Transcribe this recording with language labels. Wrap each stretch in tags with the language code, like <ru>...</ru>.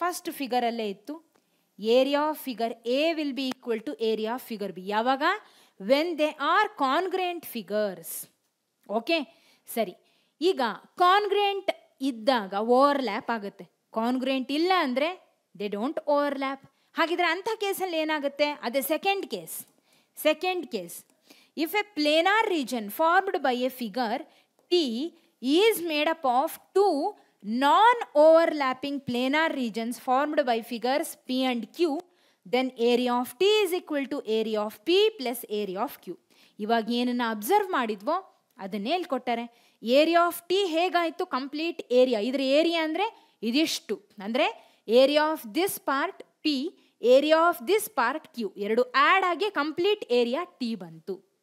<kn>First ಫಿಗರಲ್ಲೇ ಇತ್ತು.</kn> <en>Area of figure A will be equal to area of figure B.</en> <kn>ಯಾವಾಗ?</kn> <en>When they are congruent figures. Okay,</en> <kn>ಸರಿ. ಈಗ ಕಾನ್ಗ್ರೆಂಟ್ ಇದ್ದಾಗ overlap ಆಗುತ್ತೆ, ಕಾನ್ಗ್ರೆಂಟ್ ಇಲ್ಲ ಅಂದರೆ</kn> <en>They don't overlap.</en> <kn>ಹಾಗಿದ್ರೆ ಅಂಥ ಕೇಸಲ್ಲಿ ಏನಾಗುತ್ತೆ? ಅದೇ second case.</kn> <en>Second case, if a planar region formed by a figure T is made up of two non-overlapping planar regions formed by figures P and Q, then area of T is equal to area of P plus area of Q.</en> <kn>ಇವಾಗ ಏನನ್ನ observe ಮಾಡಿದ್ವೋ ಅದನ್ನೇ ಇಲ್ಲಿ ಕೊಟ್ಟಾರೆ. Area of T ಹೇಗಾಯಿತು? Complete area. ಇದರ area ಅಂದರೆ ಇದಿಷ್ಟು, ಅಂದರೆ</kn> <en>area of this part P, area of this part Q,</en> <kn>ಎರಡು ಆ್ಯಡ್ ಆಗಿ ಕಂಪ್ಲೀಟ್ ಏರಿಯಾ ಟಿ ಬಂತು.</kn>